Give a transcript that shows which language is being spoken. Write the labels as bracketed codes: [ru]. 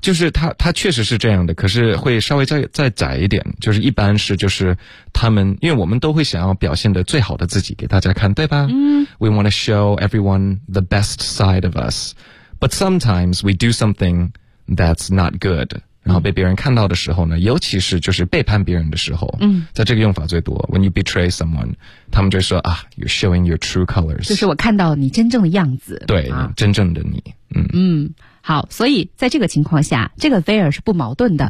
[zh] 就是他确实是这样的，可是会稍微再窄一点，就是一般是就是他们，因为我们都会想要表现的最好的自己给大家看，对吧？嗯 [en] ，We want to show everyone the best side of us, but sometimes we do something that's not good. [zh] 然后被别人看到的时候呢，尤其是就是背叛别人的时候，嗯，在这个用法最多。 [en] When you betray someone, [zh] 他们就说啊 ， [en] You're showing your true colors. [zh] 就是我看到你真正的样子，对，啊、真正的你。嗯，好，所以在这个情况下，这个 there 是不矛盾的，